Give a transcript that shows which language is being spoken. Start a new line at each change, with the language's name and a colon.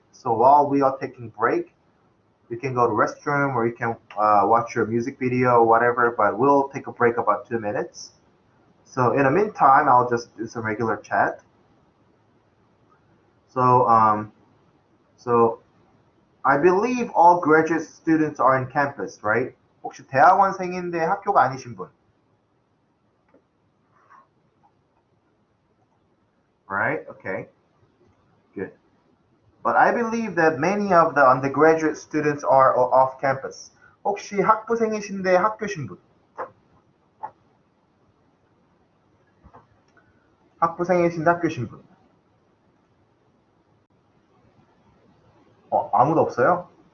English: So while we are taking break, you can go to restroom or you can watch your music video or whatever, but we'll take a break about 2 minutes. So in the meantime, I'll just do some regular chat. So, so I believe all graduate students are in campus, right?
Korean: 혹시 대학원생인데 학교가 아니신 분?
English: Right? Okay. Good. But I believe that many of the undergraduate students are off campus.
Korean: 혹시 학부생이신데 학교신 분? 학부생이신데 학교신 분? 아무도 없어요?